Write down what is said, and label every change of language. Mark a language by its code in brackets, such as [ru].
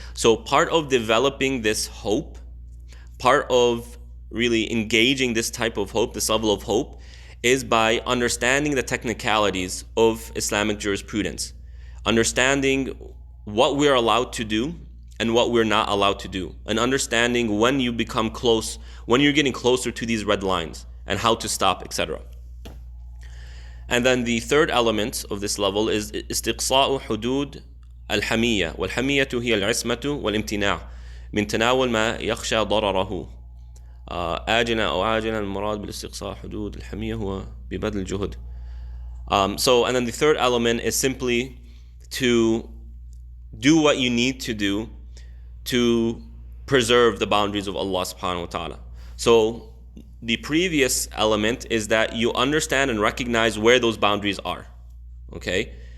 [en] So part of developing this hope, part of really engaging this type of hope, this level of hope, is by understanding the technicalities of Islamic jurisprudence, understanding what we're allowed to do and what we're not allowed to do, and understanding when you become close, when you're getting closer to these red lines, and how to stop, etc. And then the third element of this level is [ar] استقصاء حدود الحمية, والحمية هي العصمة والامتناع من تناول ما يخشى ضرره آجلا أو عاجلا. المراد بالاستقصاء حدود الحمية هو ببذل الجهد. [en] So, and then the third element is simply to do what you need to do to preserve the boundaries of Allah subhanahu wa ta'ala. So the previous element is that you understand and recognize where those boundaries are. Okay?